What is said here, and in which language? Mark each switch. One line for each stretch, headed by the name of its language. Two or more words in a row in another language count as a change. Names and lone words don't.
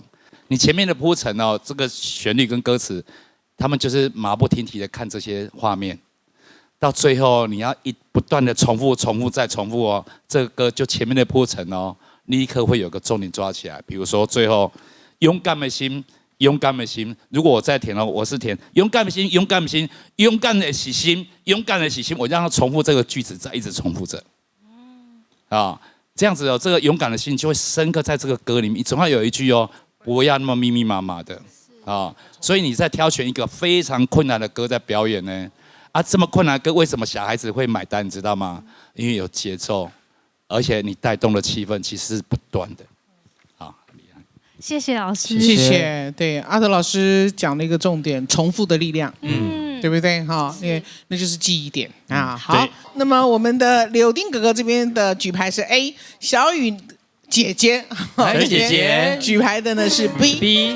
Chinese: 你前面的鋪陳哦，這個旋律跟歌詞，他們就是馬不停蹄的看這些畫面，到最後你要不斷的重複再重複哦，這個歌就前面的鋪陳哦，立刻會有個重點抓起來。比如說最後勇敢的心，勇敢的心，如果我再填哦，我是填勇敢的心，勇敢的心，勇敢的喜心，勇敢的喜心，我讓他重複這個句子，再一直重複着，這樣子哦，這個勇敢的心就會深刻在這個歌裡面，總要有一句哦。不要那麼密密麻麻的啊！所以你在挑選一個非常困難的歌在表演呢？啊，這麼困難的歌，為什麼小孩子會買單？你知道嗎？因為有節奏，而且你帶動的氣氛其實是不斷的。啊，謝謝老師，謝謝。對，阿德老師講了一個重點，重複的力量。對不對？哈，因為那就是記憶點啊。好，那麼我們的柳丁哥哥這邊的舉牌是 A， 小雨姐姐舉牌的呢是 B。